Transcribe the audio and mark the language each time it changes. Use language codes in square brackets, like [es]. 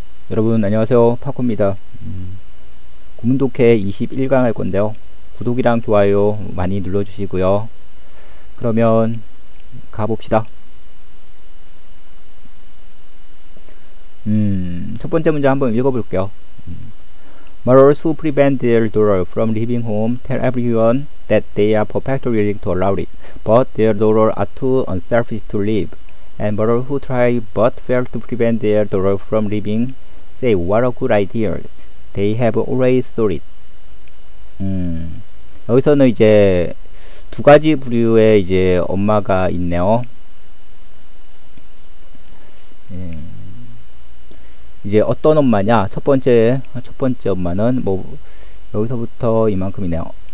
[ko] 여러분 안녕하세요, 파코입니다. 고문독해 21강 할 건데요, 구독이랑 좋아요 많이 눌러주시고요. 그러면 가봅시다. 첫 번째 문제 한번 읽어볼게요. [en] Mothers who prevent their daughter from leaving home tell everyone that they are perfectly willing to allow it, but their daughter are too unselfish to leave. And mothers who try but fail to prevent their daughter from leaving say what a good idea. They have always thought it. [ko] 여기서는 이제 두 가지 부류의 이제 엄마가 있네요. 이제 어떤 엄마냐? 첫 번째 엄마는 뭐 여기서부터 이만큼이네요.